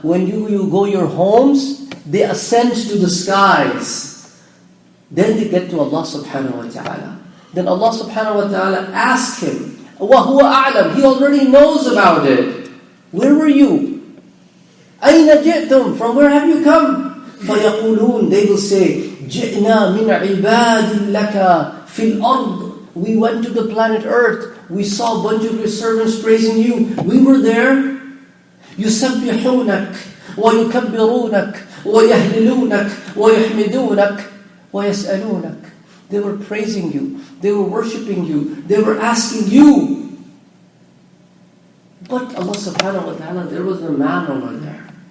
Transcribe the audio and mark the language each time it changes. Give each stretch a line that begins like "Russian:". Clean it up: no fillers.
English: When you go your homes, they ascend to the skies. Then they get to Allah subhanahu wa ta'ala. Then Allah subhanahu wa ta'ala asks him,
Arabic: وَهُوَ أَعْلَمُ,
English: he already knows about it. Where were you?
Arabic: أَيْنَ جِئْتُمْ,
English: from where have you come?
Arabic: فَيَقُولُونَ,
English: they will say,
Arabic: جِئْنَا مِنْ عِبَادٍ لَكَ فِي الْأَرْضِ.
English: We went to the planet Earth. We saw a bunch of your servants praising you. We were there.
Arabic: يُسَبِّحُونَكَ وَيُكَبِّرُونَكَ وَيَهْلِلُونَكَ وَيَحْمِدُونَكَ وَيَسْأَلُونَكَ.
English: They were praising you. They were worshipping you. They were asking you. But Allah subhanahu wa ta'ala, there was a man over there.